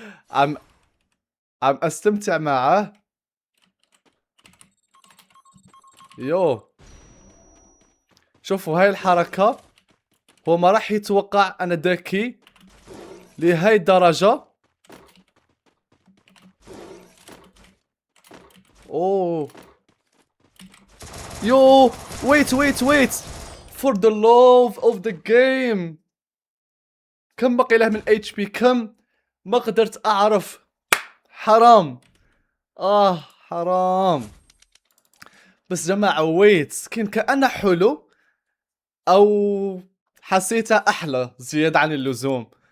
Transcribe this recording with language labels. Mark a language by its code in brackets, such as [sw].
[ar] عم استمتع معه. يو شوفوا هاي الحركة، هو ما راح يتوقع انا ذكي لهاي الدرجة. [en] Oh you wait for the love of the game. [ar] كم بقي له من HP؟ كم؟ ما قدرت اعرف. حرام حرام. بس جماعة ويت سكين كأنه حلو او حسيته احلى زيادة عن اللزوم.